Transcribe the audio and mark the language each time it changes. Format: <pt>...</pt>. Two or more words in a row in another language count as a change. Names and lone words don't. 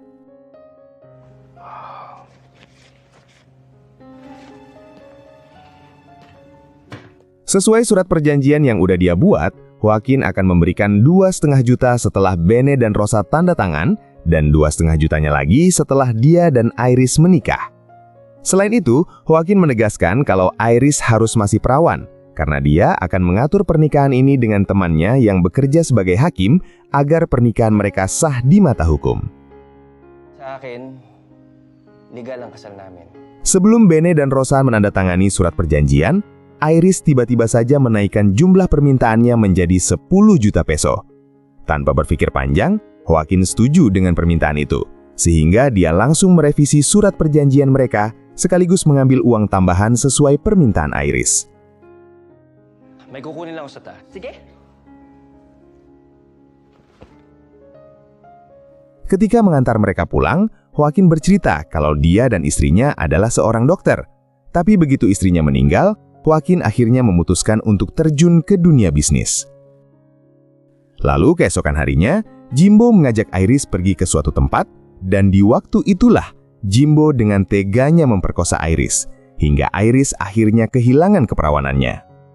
<id>Sesuai surat perjanjian yang udah dia buat, Joaquin akan memberikan 2,5 juta setelah Bene dan Rosa tanda tangan, dan 2,5 jutanya lagi setelah dia dan Iris menikah. Selain itu, Joaquin menegaskan kalau Iris harus masih perawan, karena dia akan mengatur pernikahan ini dengan temannya yang bekerja sebagai hakim agar pernikahan mereka sah di mata hukum.</id> <tl>Sa akin, legal ang kasal namin.</tl> <id>Sebelum Bene dan Rosa menandatangani surat perjanjian, Iris tiba-tiba saja menaikkan jumlah permintaannya menjadi 10 juta peso. Tanpa berpikir panjang, Joaquin setuju dengan permintaan itu, sehingga dia langsung merevisi surat perjanjian mereka sekaligus mengambil uang tambahan sesuai permintaan Iris.</id> <tl>May kukunin lang ako sa taas. Sige.</tl> <id>Ketika mengantar mereka pulang, Joaquin bercerita kalau dia dan istrinya adalah seorang dokter. Tapi begitu istrinya meninggal, Joaquin akhirnya memutuskan untuk terjun ke dunia bisnis. Lalu keesokan harinya, Jimbo mengajak Iris pergi ke suatu tempat, dan di waktu itulah Jimbo dengan teganya memperkosa Iris, hingga Iris akhirnya kehilangan keperawanannya.</id>